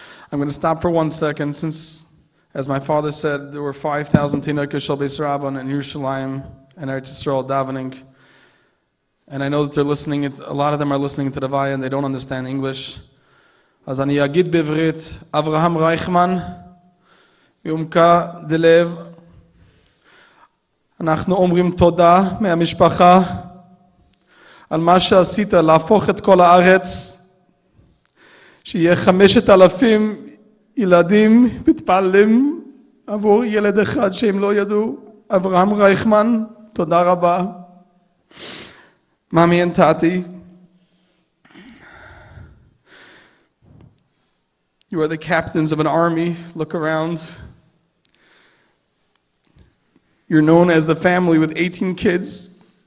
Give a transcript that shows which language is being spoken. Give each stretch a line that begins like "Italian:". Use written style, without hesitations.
English: I'm going to stop for 1 second since, as my father said, there were 5,000 Tinokei Shel Beis Rabban in Yerushalayim and Eretz Yisrael davening. And I know that they're listening, a lot of them are listening to Levaya and they don't understand English.
Hebrew: אז אני אגיד בעברית, אברהם רייכמן, מעומקה דלב, אנחנו אומרים תודה מהמשפחה על מה שעשית להפוך את כל הארץ, שיהיה 5,000 ילדים מתפללים עבור ילד אחד שהם לא ידעו. אברהם רייכמן, תודה רבה.
English: Mommy and Tati, you are the captains of an army. Look around. You're known as the family with 18 kids.